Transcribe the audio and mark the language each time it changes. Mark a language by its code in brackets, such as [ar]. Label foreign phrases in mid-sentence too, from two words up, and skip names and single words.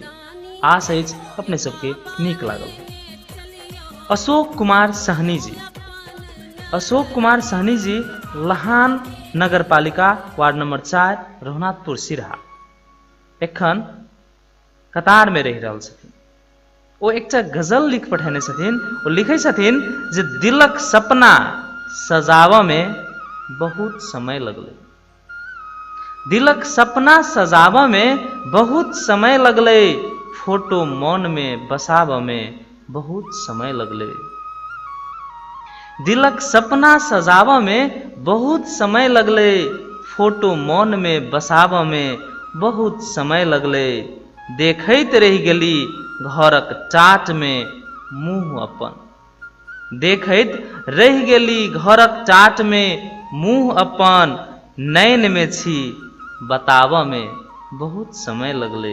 [mai] आशा अछि अपने सबके नीक लागल। अशोक कुमार सहनी जी लहान नगरपालिका वार्ड नंबर 4 रघुनाथपुर सिरहा एखन कतार में रहि रहल छथिन। ओ एकटा गजल लिख पठेने छथिन। ओ लिखै छथिन जे दिलक सपना सजावा में बहुत समय लगले। दिलक सपना सजावा में बहुत समय लगले, फोटो मन में बसावा में बहुत समय लगले। दिलक सपना सजावा में बहुत समय लगले, फोटो मन में बसावा में बहुत समय लगले। देखैत रहि गेली घरक टाट में मुँह अपन, देखैत रहि गेली घरक टाट में मुँह अपन। नैन में छी बतावा में बहुत समय लगले।